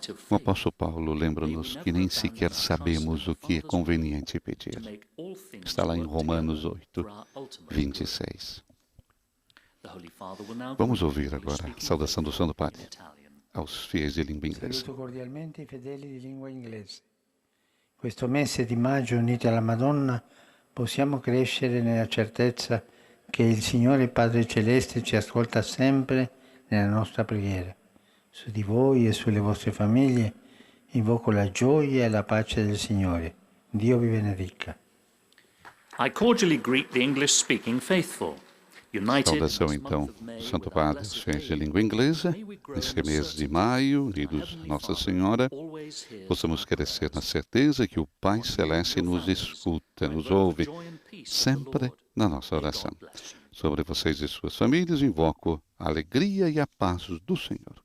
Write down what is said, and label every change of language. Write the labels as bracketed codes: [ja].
[pt] O apóstolo Paulo lembra-nos que nem sequer sabemos o que é conveniente pedir. Está lá em Romanos 8, 26. Vamos ouvir agora a saudação do Santo Padre aos fiéis de língua inglesa. [it] Saluto cordialmente i fedeli di lingua inglese. Questo mese di maggio, uniti alla Madonna, possiamo crescere nella certezza che il Signore Padre Celeste ci ascolta sempre nella nostra preghiera. Su di voi e sulle vostre famiglie invoco la gioia e la pace del Signore. Dio vi benedica. [en] I cordially greet the English-speaking faithful. [pt] Saudação então, Santo Padre, aos fiéis de língua inglesa, nesse mês de maio, unidos a Nossa Senhora, possamos crescer na certeza que o Pai Celeste nos escuta, nos ouve, sempre na nossa oração. Sobre vocês e suas famílias, invoco a alegria e a paz do Senhor.